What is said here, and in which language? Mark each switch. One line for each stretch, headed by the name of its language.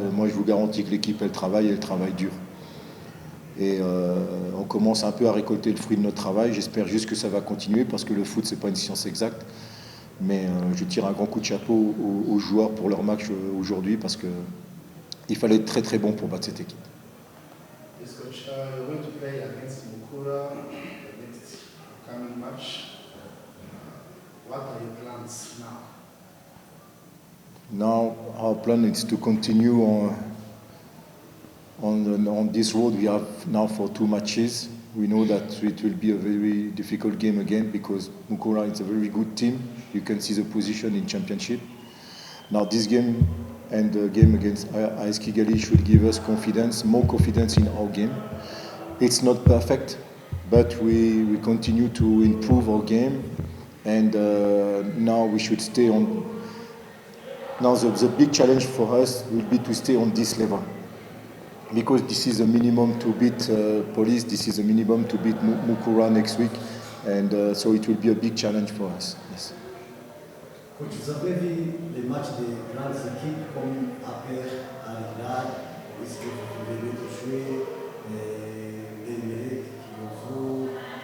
French: Moi, je vous garantis que l'équipe, elle travaille dur. Et on commence un peu à récolter le fruit de notre travail. J'espère juste que ça va continuer, parce que le foot, c'est pas une science exacte. Mais je tire un grand coup de chapeau aux joueurs pour leur match aujourd'hui, parce qu'il fallait être très très bon pour battre cette équipe.
English: Yes, coach, you're going to play against Mukura next coming match. What are your plans now? Now our plan is to continue on this road we have now for 2 matches. We know that it will be a very difficult game again, because Mukura is a very good team. You can see the position in championship. Now this game and the game against AS Kigali should give us more confidence in our game. It's not perfect, but we continue to improve our game, and now we should stay on. Now the big challenge for us will be to stay on this level, because this is a minimum to beat Police, this is a minimum to beat Mukura next week, and so it will be a big challenge for us. Yes.
French: Coach, vous avez vu les matchs des grandes équipes comme APR, Al Hilal, est-ce que vous venez de jouer les Kiyovu?